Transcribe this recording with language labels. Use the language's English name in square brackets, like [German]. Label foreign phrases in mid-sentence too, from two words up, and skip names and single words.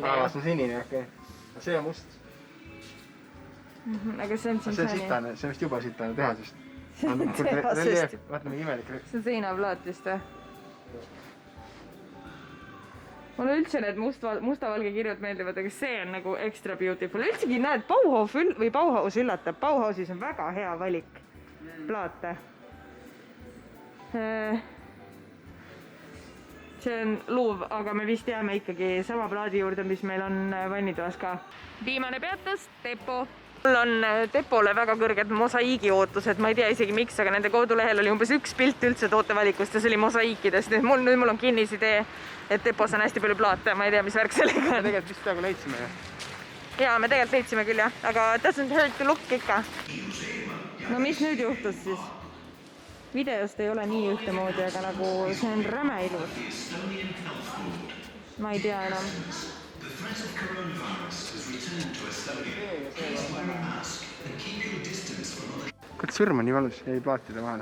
[Estonian] See on sinine, okei. See on must. Aga see on siin see on sitane, see on vist juba sitane tehasest. See on tehasest. Vaata mingi imelik. See on seinaplaat vist või? Mulle üldse need musta-valge kirjud meeldivad, aga see on nagu [English] extra beautiful. [Estonian] Üldsegi näed, Bauhaus üllatab. Bauhausis on väga hea valik plaate. See on luuv, aga me vist jääme ikkagi sama plaadi juurde, mis meil on vannitoas ka. Viimane peatus, Tepo. Mul on Tepole väga kõrged mosaiigi ootused, ma ei tea isegi miks, aga nende kodulehel oli umbes üks pilt üldse tootevalikust ja see oli mosaiikidest. Nüüd mul on kinnisidee, et Tepos on hästi palju plaate, ma ei tea, mis värk sellega on. Tegelikult vist peaaegu leidsime ju. Jaa, me tegelikult leidsime küll jah, aga [English] doesn't hurt to look [Estonian] ikka. No mis nüüd juhtus siis? Videost ei ole nii ühtemoodi, aga nagu see on räme ilus. Ma ei tea enam. Kuid sõrm on nii valus, jäi plaatide vahele.